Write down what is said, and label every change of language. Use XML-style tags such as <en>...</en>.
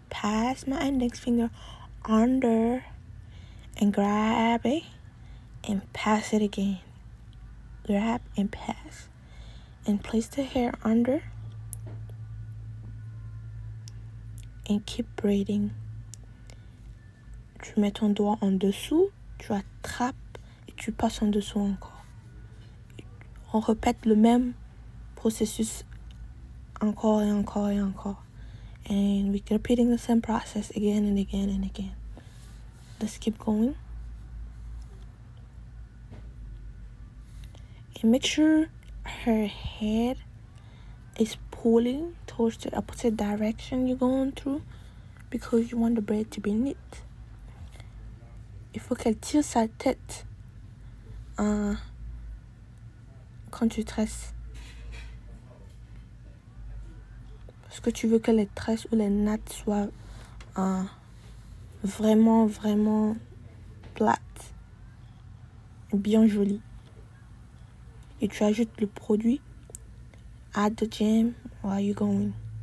<en>Pass my index finger under and grab it and pass it again. Grab and pass. And place the hair under and keep braiding.</en> <fr>Tu mets ton doigt en dessous, tu attrapes et tu passes en dessous encore. On répète le même processus encore et encore et encore.</fr> <en>And we keep repeating the same process again and again and again. Let's keep going. And make sure her head is pulling towards the opposite direction you're going through because you want the braid to be neat.</en> <fr>Il faut qu'elle tire sa tête quand tu tresses. Parce que tu veux que les tresses ou les nattes soient vraiment, vraiment plates. Bien jolies. Et tu ajoutes le produit.</fr> <en>Add the jam while you're going.</en>